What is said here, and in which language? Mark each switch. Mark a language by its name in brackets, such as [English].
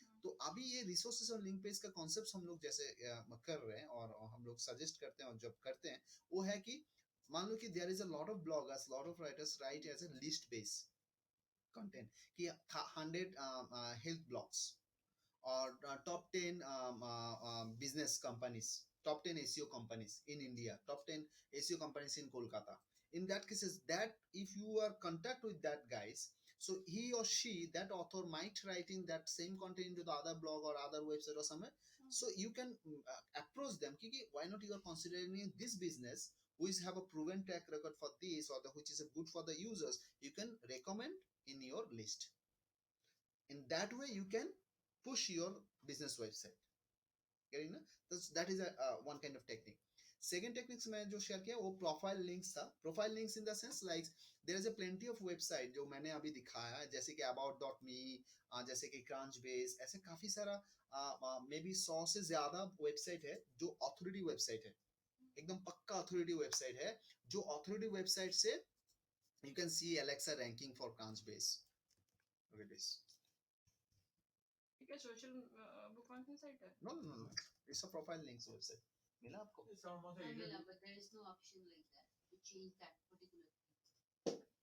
[Hindi] तो अभी ये रिसोर्सेस और लिंक पेज का कॉन्सेप्ट हम लोग जैसे कर रहे हैं और हम लोग सजेस्ट करते हैं और जब करते हैं वो है कि मान लो कि [English] There is a lot of bloggers, lot of writers write as a list base content कि 100 health blogs or top 10 business companies, top 10 SEO companies in India, top 10 SEO companies in Kolkata. In that cases, that if you are contact with that guys, so he or she, that author might writing that same content into the other blog or other website or somewhere. So you can approach them kiki, why not you are considering this business which have a proven track record for this, or the which is good for the users, you can recommend in your list. In that way you can push your business website. Getting ना? That is a one kind of technique. [Hindi] Second techniques मैं जो share किया वो [English] Profile links था. Profile links in the sense like there is a plenty of website [Hindi] जो मैंने अभी दिखाया, जैसे कि about.me, जैसे कि Crunchbase, ऐसे काफी सारा मे बी 100 से ज्यादा वेबसाइट है जो ऑथोरिटी वेबसाइट है, एकदम पक्का ऑथोरिटी वेबसाइट है. जो ऑथोरिटी वेबसाइट से [English] you can see Alexa ranking for Crunchbase. Look at this. [Hindi] ठीक है, सोशल बुकमार्किंग साइट है. [English] No. It's a profile links website. [Hindi] मिला आपको? [English] It's almost I a will, but there is no option like that to change that particular thing.